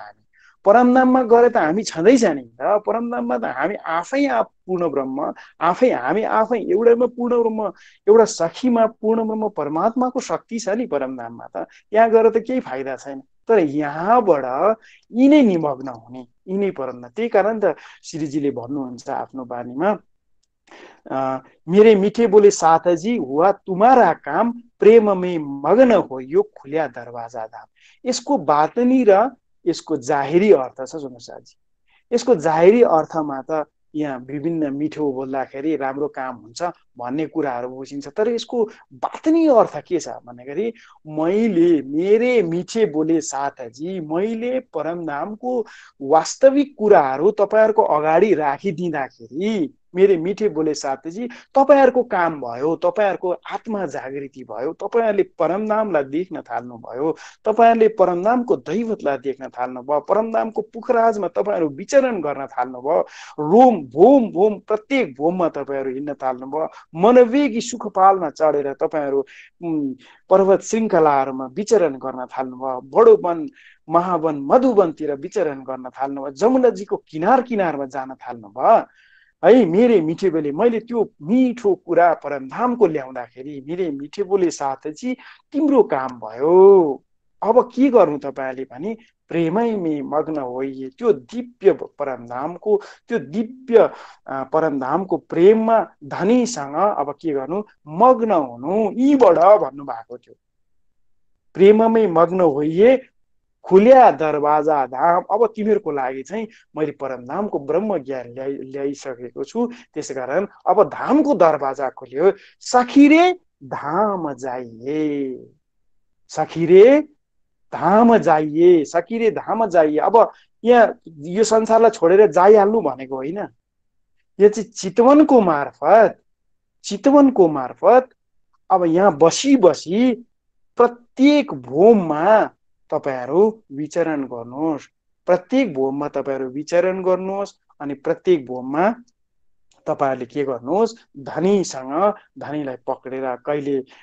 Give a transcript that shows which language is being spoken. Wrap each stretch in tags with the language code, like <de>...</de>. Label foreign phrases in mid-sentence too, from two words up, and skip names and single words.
<ne>हामी परमधाममा गरे त हामी छँदैछ नि त। परमधाममा त हामी आफै पूर्ण ब्रह्म, हामी आफै एउटैमा पूर्ण ब्रह्म, एउटा सखीमा पूर्ण ब्रह्म परमात्माको शक्ति छ नि परमधाममा त। यहाँ गएर त केही फाइदा छैन। तर यहाँबाट यिनै निमग्न हुने, यिनै परमधाम। त्यही कारण त श्रीजीले भन्नुहुन्छ आफ्नो बानीमा,</ne> <hi>मेरे मीठे बोले साथजी हुआ तुम्हारा काम, प्रेम में मग्न हो यो खुल्या दरवाजा धाम।</hi> <ne>यसको बातनी र यसको जाहेरी अर्थ छ सुन्नुहोस् साथी। यसको जाहेरी अर्थमा त यहाँ विभिन्न मिठो बोल्दाखेरि राम्रो काम हुन्छ भन्ने कुराहरू बुझिन्छ। तर यसको बातनी अर्थ के छ भन्दाखेरि मैले</ne> <hi>मेरे मिठे बोले साथजी,</hi> <ne>मैले परमधामको वास्तविक कुराहरू तपाईँहरूको अगाडि राखिदिँदाखेरि</ne> <hi>मेरे मिठे बोले साथजी</hi> <ne>तपाईँहरूको काम भयो, तपाईँहरूको आत्मा जागृति भयो, तपाईँहरूले परमधामलाई देख्न थाल्नुभयो, तपाईँहरूले परमधामको दैवतलाई देख्न थाल्नुभयो, परमधामको पुखराजमा तपाईँहरू विचरण गर्न थाल्नुभयो, रोम भोम भोम प्रत्येक भोममा तपाईँहरू हिँड्न थाल्नुभयो, मनवेगी सुखपालमा चढेर तपाईँहरू पर्वत श्रृङ्खलाहरूमा विचरण गर्न थाल्नुभयो, बडो वन महावन मधुवनतिर विचरण गर्न थाल्नुभयो, जमुनाजीको किनार किनारमा जान थाल्नुभयो है।</ne> <hi>मेरे मिठे बोले</hi> <ne>मैले त्यो मिठो कुरा परमधामको ल्याउँदाखेरि</ne> <hi>मेरे मिठे बोले साथजी</hi> <ne>तिम्रो काम भयो। अब के गर्नु तपाईँले भने प्रेमैमै मग्न होइए, त्यो दिव्य परमधामको त्यो दिव्य परमधामको प्रेममा धनीसँग अब के गर्नु मग्न हुनु यीबाट भन्नुभएको थियो।</ne> <hi>प्रेममै मग्न होइए खुल्या दरवाजा धाम।</hi> <ne>अब तिमीहरूको लागि चाहिँ मैले परमधामको ब्रह्म ज्ञान ल्याइसकेको छु, त्यसकारण अब धामको दरवाजा खोल्यो।</ne> <hi>सखीरे धाम जाइए, सखीरे धाम जाइए, सखीरे धाम जाइए।</hi> <ne>अब यहाँ यो संसारलाई छोडेर जाइहाल्नु भनेको होइन, यो चाहिँ चितवनको मार्फत अब यहाँ बसी बसी प्रत्येक भोममा तपाईहरु विचरण गर्नुहोस्, प्रत्येक भोममा तपाईहरु विचरण गर्नुहोस् अनि प्रत्येक भोममा तपाईहरुले के गर्नुहोस् धनीसँग धनीलाई पक्रेर कहिले</ne>